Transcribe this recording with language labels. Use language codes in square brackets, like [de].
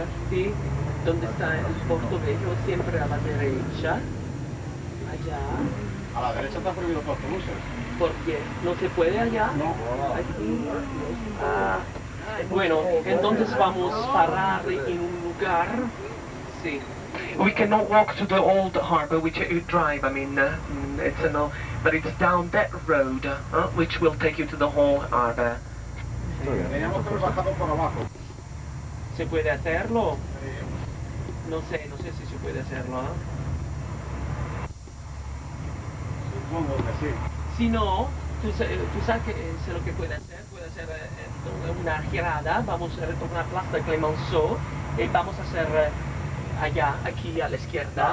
[es] Sí, ¿dónde está el Porto Viejo? Siempre a la derecha. Allá. A la derecha está prohibido los autobuses. ¿Por qué? ¿No se puede allá? No. Aquí. Bueno, entonces vamos a parar en un lugar. Sí. [en] We cannot walk to the old harbour, which you drive. I mean, it's a no, but it's down that road, which will take you to the whole harbour. [es] Teníamos que haber bajado por abajo. ¿Se puede hacerlo? No sé si se puede hacerlo. Supongo que sí. Si no, tú sabes que sé lo que puede hacer una girada, vamos a retornar a Plaza de Clemenceau y vamos a hacer allá, aquí a la izquierda.